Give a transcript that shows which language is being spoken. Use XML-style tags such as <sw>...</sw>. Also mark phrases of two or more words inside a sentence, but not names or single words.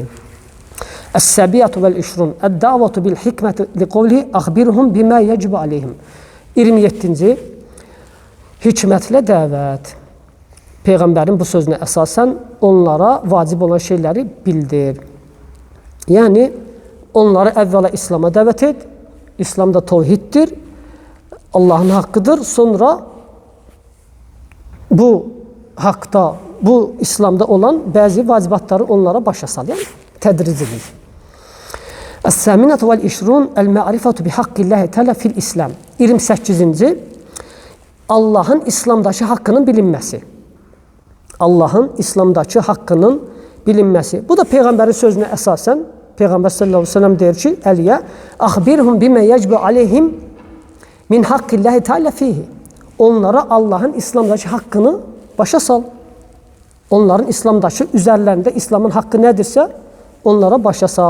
<ar>السابعة والعشرون الدعوة بالحكمة لقوله أخبرهم بما يجب عليهم.</ar> <az>27-ci hikmətlə dəvət. Peyğəmbərin bu sözünə əsasən onlara vacib olan şeyləri bildir. Yəni, onları əvvəla İslam'a dəvət et.</az> <tr>İslam da tevhiddir, Allah'ın hakkıdır.</tr> <az>Sonra bu hakta, bu İslam'da olan bazı vacibatları onlara başa sal.</az> <tr>Yani tedricilik.</tr> <ar>الثامنة والعشرون المعرفة بحق الله تعالى في الإسلام.</ar> <tr>28-ci Allah'ın İslam'daki hakkının bilinmesi. Allah'ın İslam'daki hakkının bilinmesi.</tr> <az>Bu da Peyğəmbərin sözünə əsasən Peyğəmbər</az> <ar>صلى الله عليه وسلم</ar> <az>deyir ki, Əliyə,</az> <ar>"أخبرهم بما يجب عليهم من حق الله تعالى فيه."</ar> <az>Onlara Allah'ın İslam'dakı hakkını başa sal. Onların İslam'dakı üzərlərində İslam'ın hakkı nədirsə, onlara başa sal.</az>